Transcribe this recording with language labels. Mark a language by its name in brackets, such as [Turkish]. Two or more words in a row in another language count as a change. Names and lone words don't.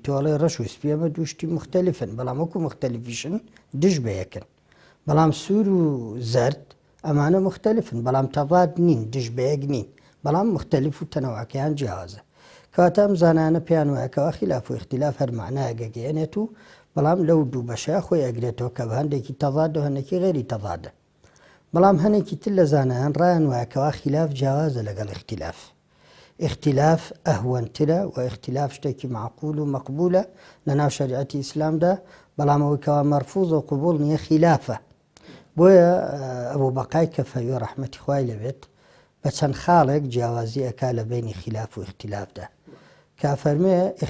[Central Kurdish] تۆڵێ ڕەش و سپی ئەمە دووشتی مختلفن بەڵام وەکو مختلفیشن دژ بە یەکن بەڵام سوور و زەرد ئەمانە مختلفن بەڵام تەضاد نین دژ بە یەک نین بەڵام مختلف و تەنەوعەکەیان جیاوازە کەواتە ئەم زانانە پێیان وایەکەوە خلاف و اختلاف هەر معنایە گەگەێنێت و بەڵام لەو دوو بەشەیە خۆی ئەگرێتەوە کە بە هەندێکی تەضاد و هەندێکی غێری تەضادە بەڵام هەنێکی تر لە زانایان ڕایان وایەکەوە خلاف جیاوازە لەگەڵ اختلاف اختلاف ئەهوەنترە و اختلاف شتێکی معقول و مەقبولە لە ناو شەریعەتی ئیسلامدا بەڵام ئەوەی کەوا مەرفوض و قبول نییە خلافە بۆیە ئەبوو بەقای کەفەوی ڕەحمەتی خوای لەبێت بە چەند خاڵێک جیاوازی ئەکا لە بینی خلاف و اختلافدا کە فەرمێ